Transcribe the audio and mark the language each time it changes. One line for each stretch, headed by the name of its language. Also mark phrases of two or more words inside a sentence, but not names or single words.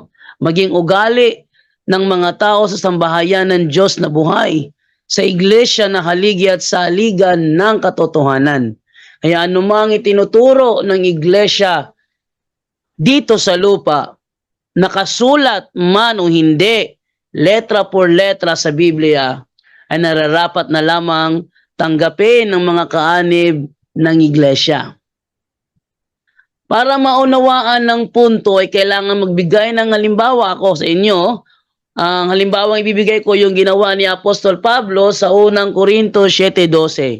Filipino: Maging ugali ng mga tao sa sambahayan ng Diyos na buhay, sa iglesia na haligi at saligan ng katotohanan. Kaya anumang itinuturo ng iglesia dito sa lupa, nakasulat man o hindi,
Spanish: letra por letra
Filipino: sa Biblia, ay nararapat na lamang tanggapin ng mga kaanib ng iglesia. Para maunawaan ng punto ay kailangan magbigay ng halimbawa ako sa inyo. Ang halimbawang ibibigay ko yung ginawa ni Apostol Pablo sa unang Korinto 7:12.